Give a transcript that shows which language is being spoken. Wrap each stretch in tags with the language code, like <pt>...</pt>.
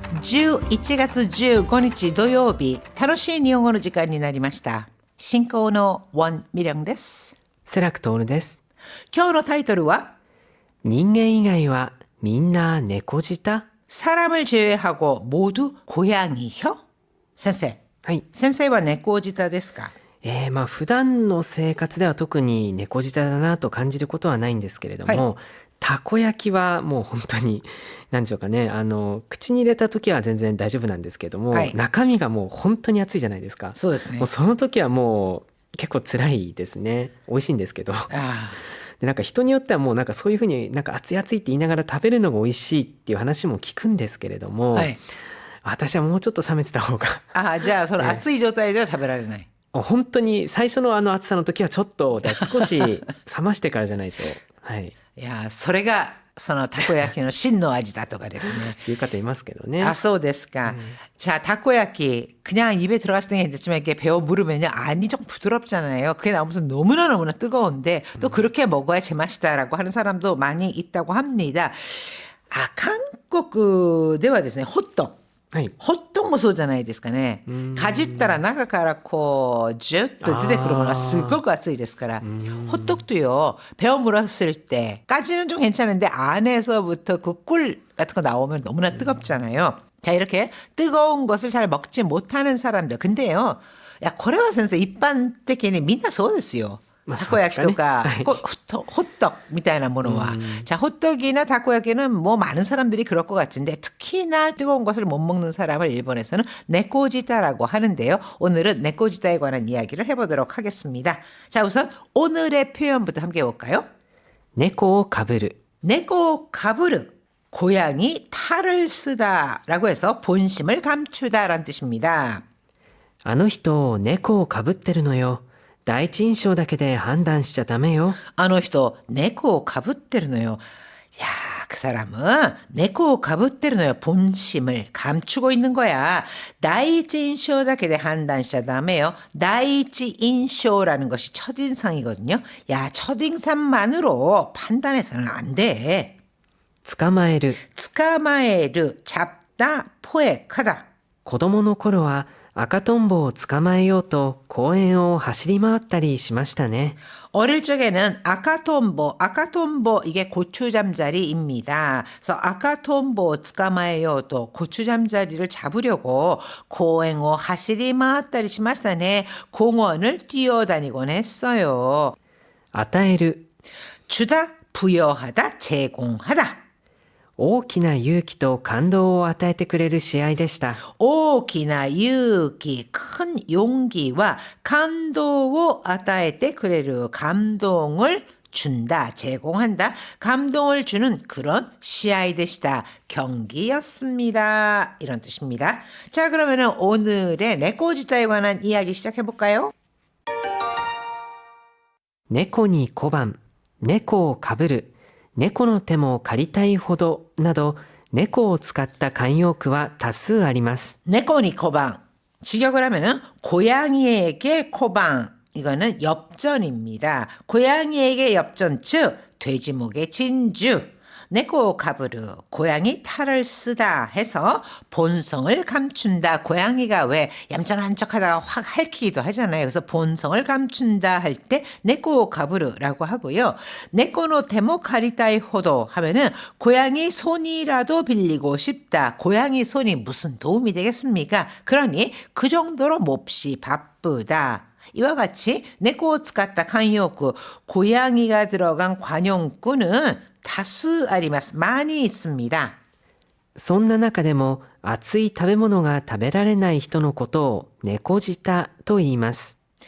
<ja>11月15日土曜日、楽しい日本語の時間になりました。進行のウォン・ミリョンです。セラクトールです。今日のタイトルは人間以外はみんな猫舌?</ja> <ko>사람을 제외하고 모두 고양이혀?</ko> <ja>先生。はい。先生は猫舌ですか？普段の生活では特に猫舌だなと感じることはないんですけれども、たこ焼きはもう本当に何でしょうかね、口に入れた時は全然大丈夫なんですけども、中身がもう本当に熱いじゃないですか。そうですね。もうその時はもう結構辛いですね。美味しいんですけど。でなんか人によってはもうなんかそういうふうになんか熱い熱いって言いながら食べるのが美味しいっていう話も聞くんですけれども、私はもうちょっと冷めてた方がじゃあその熱い状態では食べられない。本当に最初の熱さの時はちょっと少し冷ましてからじゃないと。いやそれがそのたこ焼きの真の味だとかですね。っていう方いますけどね。そうですか。</ja> <ko>자, 타코야키 그냥 입에 들어갔을 때는 괜찮지만 이렇게 베어 물으면요 안이 좀 부드럽잖아요. 그게 나오면서 너무나 뜨거운데 또 그렇게 먹어야 제맛이다라고 하는 사람도 많이 있다고 합니다.</ko> <ja>한국ではですね、ホット。ホットもそうじゃないですかね。かじったら中からこうジュッと出てくるものがすごく熱いですから。</ja> <ko>호떡도요. 베어 물었을 때까지는 좀 괜찮은데 안에서부터 그 꿀 같은 거 나오면 너무나 뜨겁잖아요. 자, 이렇게 뜨거운 것을 잘 먹지 못하는 사람들. 근데요.</ko> <ja>これは先生一般的にみんなそうですよ。たこ焼きとか호떡みたいなものは</ja> <ko>자, 호떡이나 타코야키는 뭐 많은 사람들이 그럴 것 같은데 특히나 뜨거운 것을 못 먹는 사람을 일본에서는 네코지타라고 하는데요. 오늘은 네코지타에 관한 이야기를 해보도록 하겠습니다. 자, 우선 오늘의 표현부터 함께 해볼까요?</ko> <ja>네코 가부르. 네코 가부르.</ja> <ko>고양이 탈을 쓰다라고 해서 본심을 감추다라는 뜻입니다.</ko> <ja>あの人猫をかぶってるのよ。第一印象だけで判断しちゃダメよ。あの人、猫をかぶってるのよ。</ja> <ko>야, 그 사람은</ko> <ja>猫をかぶってるのよ.</ja> <ko>본심을 감추고 있는 거야.</ko> <ja>第一印象だけで判断しちゃダメよ.</ja> <ko>第一印象라는 것이 첫인상이거든요. 야, 첫인상만으로 판단해서는 안 돼.</ko> <ja>捕まえる. 捕まえる.</ja> <ko>잡다, 포획하다.</ko> <ja>子供の頃は赤とんぼを捕まえようと公園を走り回ったりしましたね.</ja> <ko>어릴 적에는 아카톰보 이게 고추잠자리입니다. 그래서 아카톰보</ko> <ja>捕まえようと</ja> <ko>고추잠자리를 잡으려고 공원을</ko> <ja>走り回ったりしましたね.</ja> <ko>공원을 뛰어다니곤 했어요.</ko> <ja>与える.</ja> <ko>주다, 부여하다, 제공하다.</ko> <ja>大きな勇気と感動を与えてくれる試合でした. 大きな勇気,</ja> <ko>큰 용기와 감동을</ko> <ja>与えてくれる</ja> <ko>감동을 준다, 제공한다. 감동을 주는 그런 시합이었다. 경기였습니다. 이런 뜻입니다. 자, 그러면은 오늘의 네코지타에 관한 이야기 시작해 볼까요?</ko> <ja>猫に小判、猫をかぶる。猫の手も借りたいほどなど猫を使った慣用句は多数あります。猫に小判.</ja> <ko>직역을 하면은 고양이에게 코방. 이거는 엽전입니다. 고양이에게 엽전 즉 돼지목의 진주. 네코 가부르, 고양이 탈을 쓰다 해서 본성을 감춘다. 고양이가 왜 얌전한 척하다가 확 핥히기도 하잖아요. 그래서 본성을 감춘다 할 때 네코 가부르라고 하고요. 네코노 데모 카리타이 호도 하면은 고양이 손이라도 빌리고 싶다. 고양이 손이 무슨 도움이 되겠습니까? 그러니 그 정도로 몹시 바쁘다. 이와 같이 네코 쓰갔다 관용구, 고양이가 들어간 관용구는 다수</ko> <ja>あります.</ja> <ko>많이 있습니다.</ko> <ja>そんな中でも熱い食べ物が食べられない人のことを猫舌と言います.</ja>